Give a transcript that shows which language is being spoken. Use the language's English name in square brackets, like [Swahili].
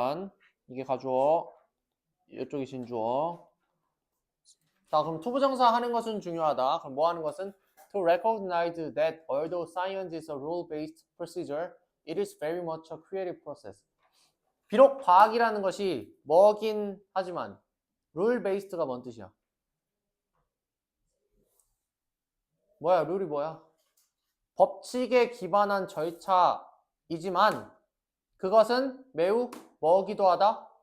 [Korean] 일단 이게 가주어, 이쪽이 진주어. 자, 그럼 투부정사 하는 것은 중요하다. 그럼 뭐 하는 것은 [English] to recognize that although science is a rule-based procedure, it is very much a creative process. [Korean] 비록 과학이라는 것이 뭐긴 하지만 rule-based가 뭔 뜻이야? 뭐야, 룰이 뭐야? 법칙에 기반한 절차이지만 그것은 매우 뭐기도 하다?